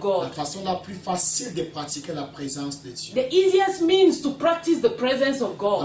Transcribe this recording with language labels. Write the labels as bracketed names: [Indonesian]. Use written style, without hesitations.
[English] God? [French] façon la plus facile de pratiquer la présence de Dieu. [English] The easiest means to practice the presence of God.